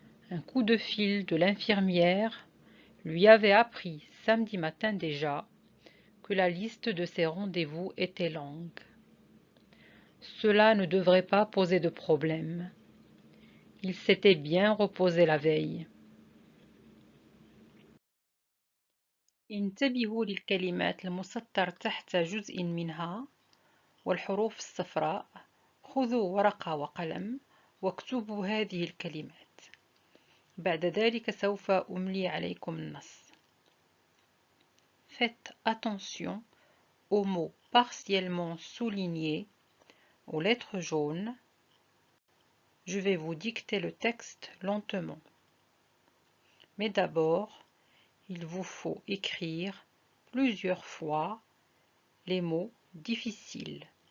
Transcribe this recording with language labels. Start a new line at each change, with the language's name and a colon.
French: Un coup de fil de l'infirmière lui avait appris samedi matin déjà que la liste de ses rendez-vous était longue. Cela ne devrait pas poser de problème. Il s'était bien reposé la veille.
Arabic: انتبهوا للكلمات المسطر تحت جزء منها والحروف الصفراء. خذوا ورقة وقلم واكتبوا هذه الكلمات. بعد ذلك سوف أملي عليكم النص.
French: Faites attention aux mots partiellement soulignés, aux lettres jaunes. Je vais vous dicter le texte lentement. Mais d'abord, il vous faut écrire plusieurs fois les mots difficiles.